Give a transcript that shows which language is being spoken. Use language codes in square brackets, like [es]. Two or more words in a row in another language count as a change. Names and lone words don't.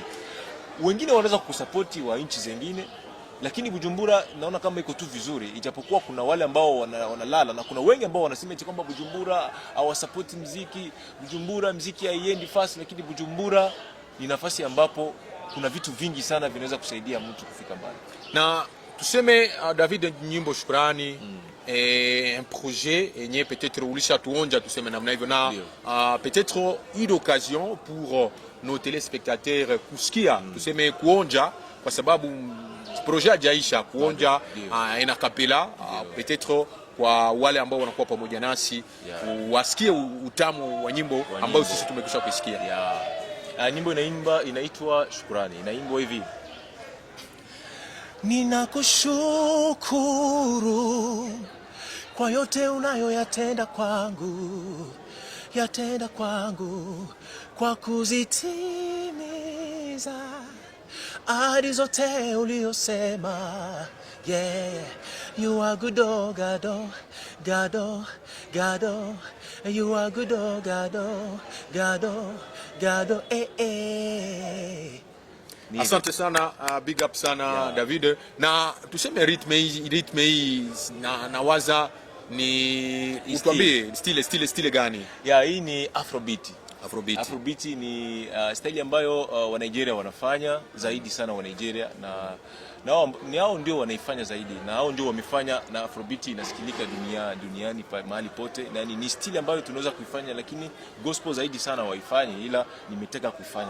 [sw] Wengine wanaweza kukusapoti wa nchi zingine, lakini Bujumbura naona kama iko tu vizuri, ijapokuwa kuna wale ambao wanalala na kuna wengi ambao wanasema eti kwamba Bujumbura hawasapoti muziki, Bujumbura muziki haiendi fast. Lakini Bujumbura ni nafasi ambapo kuna vitu vingi sana vinaweza kusaidia mtu kufika mbali. Na tuseme David, nyimbo Shukrani [fr] un projet [sw] yenye peut-être ulisha tuonja tuseme namna hivyo, na peut-être [fr] une occasion pour nos téléspectateurs [sw] kusikia tuseme kuonja, kwa sababu projet hajaisha kuonja ina kapela, peut-être kwa wale ambao wanakuwa pamoja nasi wasikie utamu wa nyimbo ambao sisi tumekwisha kusikia. Nyimbo inaitwa Shukrani, inaimbwa hivi: ninakushukuru kwa yote unayoyatenda kwangu, kwa kuzitimiza ahadi zote uliosema. [en] Yeah, you are good, oh God, oh God, oh God, oh. You are good, oh God, oh God, oh God, oh, [sw] Asante sana, [en] big up [sw] sana, yeah. David, na tuseme ritme hii nawaza ni utuambie stile gani? Yeah, hii ni Afrobeat. Afrobeat ni style ambayo wa Nigeria wanafanya zaidi sana, wa Nigeria na hao ndio wanaifanya zaidi, na hao ndio wamefanya na Afrobeat inasikilika duniani mahali pote, na ni style ambayo tunaweza kuifanya, lakini gospel zaidi sana waifanye, ila nimetaka kuifanya